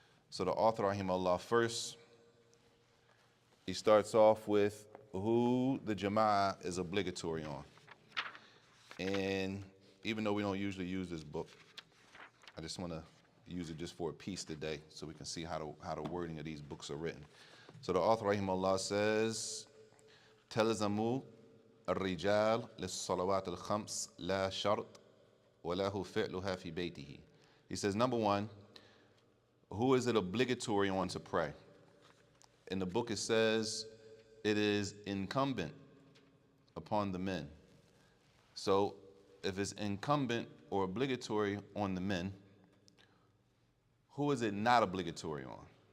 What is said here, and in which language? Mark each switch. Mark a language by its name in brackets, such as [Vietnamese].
[English] So the author, rahimahullah, first, he starts off with who the Jama'ah is obligatory on. And even though we don't usually use this book, I just want to use it just for a piece today so we can see how the wording of these books are written. [Arabic] So the author, rahimahullah, says, تلزموا الرجال للصلوات الخمس لا شرط وله فعلها في بيته. [English] He says, number one, who is it obligatory on to pray? In the book it says it is incumbent upon the men. So if it's incumbent or obligatory on the men, who is it not obligatory on?